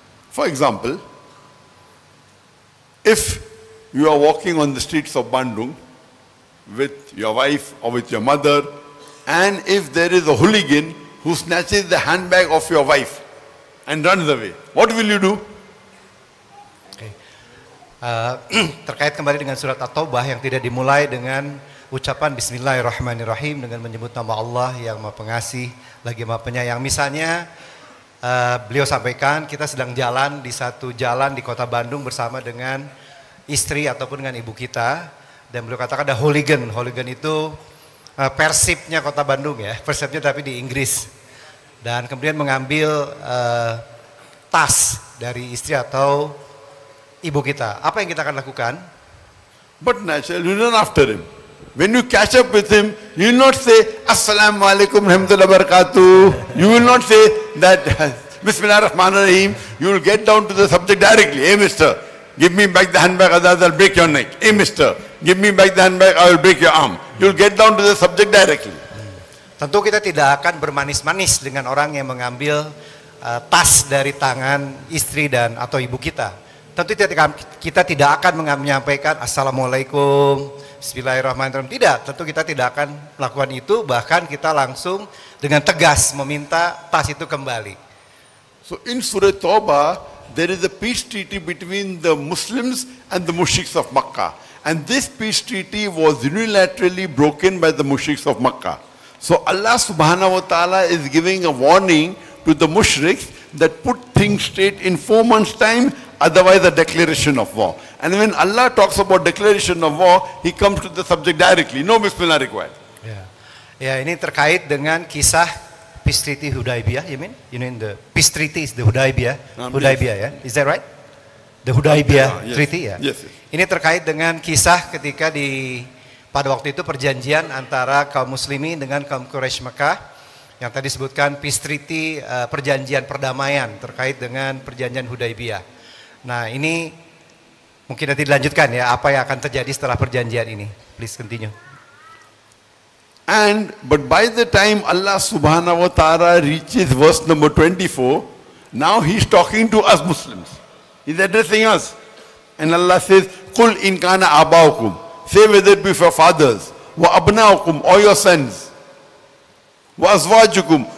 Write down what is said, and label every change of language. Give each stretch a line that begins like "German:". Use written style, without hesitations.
English: For example, if you are walking on the streets of Bandung with your wife or with your mother, and if there is a hooligan who snatches the handbag of your wife and runs away, what will you do?
Indonesian: Terkait kembali dengan surat At-Taubah yang tidak dimulai dengan ucapan Bismillahirrahmanirrahim dengan menyebut nama Allah yang Maha Pengasih lagi Maha Penyayang. Misalnya beliau sampaikan kita sedang jalan di satu jalan di kota Bandung bersama dengan istri ataupun dengan ibu kita, dan beliau katakan ada hooligan. Hooligan itu persipnya kota Bandung ya, persipnya tapi di Inggris, dan kemudian mengambil tas dari istri atau ibu kita. Apa yang kita akan lakukan?
English: But naturally, you run after him. When you catch up with him, you will not say
Arabic: Assalamualaikum warahmatullahi wabarakatuh.
English: You will not say that
Arabic: Bismillah ar-Rahman ar-Rahim.
English: You will get down to the subject directly. Hey mister, give me back the handbag, otherwise I'll break your neck. Hey mister, give me back the handbag, I will break your arm. You will get down to the subject directly.
Indonesian: Tentu kita tidak akan bermanis-manis dengan orang yang mengambil tas dari tangan istri dan atau ibu kita. Tentu kita tidak akan menyampaikan Assalamualaikum, Bismillahirrahmanirrahim. Tidak, tentu kita tidak akan melakukan itu. Bahkan kita langsung dengan tegas meminta tas itu kembali.
English: So in Surah Tawbah, there is a peace treaty between the Muslims and the mushriks of Makkah. And this peace treaty was unilaterally broken by the mushriks of Makkah. So Allah subhanahu wa ta'ala is giving a warning to the mushriks that put things straight in 4 months' time, otherwise a declaration of war. And when Allah talks about declaration of war, He comes to the subject directly. No Bismillah required.
Indonesian: Ya, ini terkait dengan kisah Peace Treaty Hudaybiyah.
English: You mean the Peace Treaty is the Hudaybiyah? Hudaybiyah, ya? Is that right? The Hudaybiyah Treaty, ya? Yes.
Indonesian: Ini terkait dengan kisah ketika pada waktu itu perjanjian antara kaum muslimin dengan kaum Quraisy Mekah yang tadi disebutkan Peace Treaty, perjanjian perdamaian terkait dengan perjanjian Hudaybiyah. Nah, ini mungkin nanti dilanjutkan ya, apa yang akan terjadi setelah perjanjian ini.
English: Please continue. But by the time Allah subhanahu wa ta'ala reaches verse number 24, now He's talking to us Muslims. He's addressing us. And Allah says,
Arabic: Qul in kana abaukum.
English: Say whether it be for fathers,
Arabic: wa abnaukum,
English: or your sons,
Arabic: wa azwajukum,